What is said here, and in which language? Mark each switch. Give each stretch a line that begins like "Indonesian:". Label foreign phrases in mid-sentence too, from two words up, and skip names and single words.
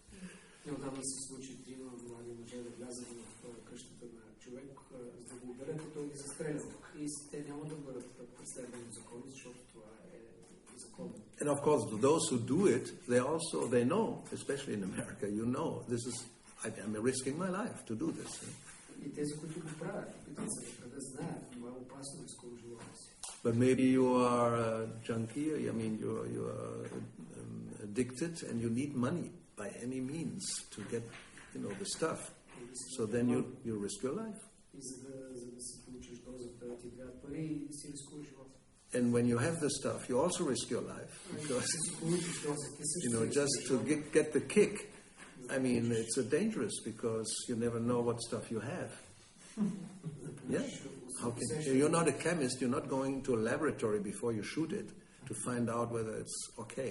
English: And of course, those who do it, they know, especially in America, this is, I'm risking my life to do this.
Bulgarian: И тези, които го правят, опитват се да знаят, това е опасно рискува живота си.
English: But maybe you are a junkie, I mean you are addicted and you need money by any means to get, the stuff. So then you risk your life.
Bulgarian: И за да си получиш дозата, ти трябват пари и си рискуваш живота.
English: And when you have the stuff, you also risk your life. Because, just to get the kick, I mean, it's dangerous because you never know what stuff you have. Yeah? You're not a chemist, you're not going to a laboratory before you shoot it to find out whether it's okay.